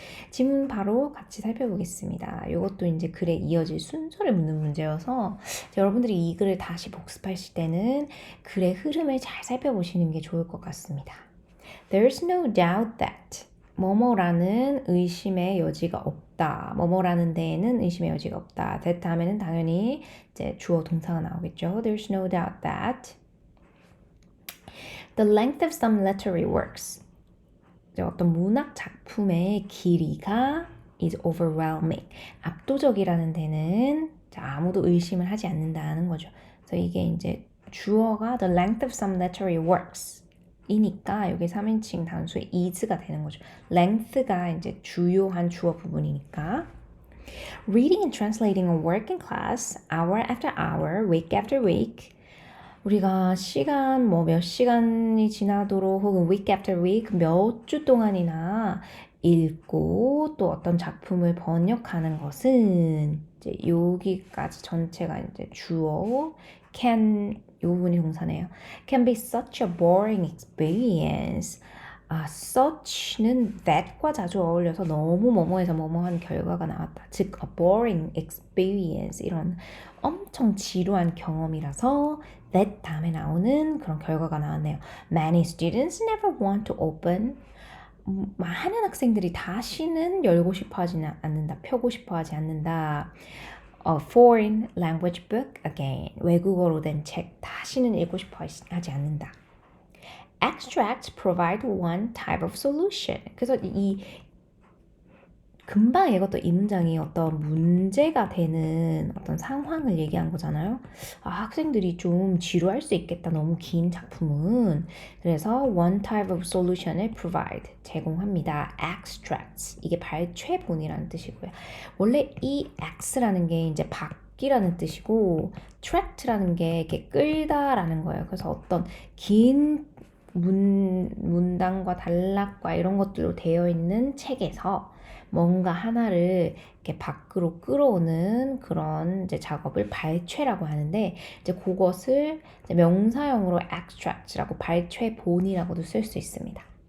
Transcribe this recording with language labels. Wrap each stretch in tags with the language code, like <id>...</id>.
<ko>지문 바로 같이 살펴보겠습니다. 이것도 이제 글에 이어질 순서를 묻는 문제여서 여러분들이 이 글을 다시 복습하실 때는 글의 흐름을 잘 살펴보시는 게 좋을 것 같습니다.</ko> <en>There's no doubt that</en> <ko>뭐뭐라는 의심의 여지가 없다. 뭐뭐라는 데에는 의심의 여지가 없다. that 다음에는 당연히 이제 주어 동사가 나오겠죠.</ko> <en>There's no doubt that the length of some literary works,</en> <ko>어떤 문학 작품의 길이가</ko> <en>is overwhelming,</en> <ko>압도적이라는 데는 아무도 의심을 하지 않는다는 거죠. 그래서 이게 이제 주어가</ko> <en>the length of some literary works</en> <ko>이니까 여기 3인칭 단수의 is가 되는 거죠. length가 이제 주요한 주어 부분이니까.</ko> <en>Reading and translating a working class hour after hour, week after week.</en> <ko>우리가 시간 뭐 몇 시간이 지나도록 혹은</ko> <en>week after week</en> <ko>몇 주 동안이나 읽고 또 어떤 작품을 번역하는 것은 이제 여기까지 전체가 이제 주어 can, 이 부분이 동사네요.</ko> <en>Can be such a boring experience.</en> <ko>such는 that과 자주 어울려서 너무 뭐뭐해서 뭐뭐한 결과가 나왔다. 즉,</ko> <en>a boring experience,</en> <ko>이런 엄청 지루한 경험이라서 that 다음에 나오는 그런 결과가 나왔네요.</ko> <en>Many students never want to open.</en> <ko>많은 학생들이 다시는 열고 싶어 하지 않는다. 펴고 싶어 하지 않는다.</ko> <en>A foreign language book again.</en> <ko>외국어로 된 책 다시는 읽고 싶어 하지 않는다.</ko> <en>Extracts provide one type of solution.</en> <ko>그래서 이 금방 읽었던 이 문장이 어떤 문제가 되는 어떤 상황을 얘기한 거잖아요. 학생들이 좀 지루할 수 있겠다, 너무 긴 작품은. 그래서</ko> <en>one type of solution</en> <ko>을 provide, 제공합니다. Extracts, 이게 발췌본이라는 뜻이고요. 원래 이 X라는 게 이제 걷기라는 뜻이고 tract라는 게 이렇게 끌다라는 거예요. 그래서 어떤 긴 문단과 단락과 이런 것들로 되어 있는 책에서 뭔가 하나를 이렇게 밖으로 끌어오는 그런 이제 작업을 발췌라고 하는데 이제 그것을 이제 명사형으로 extract라고 발췌본이라고도 쓸 수 있습니다.</ko>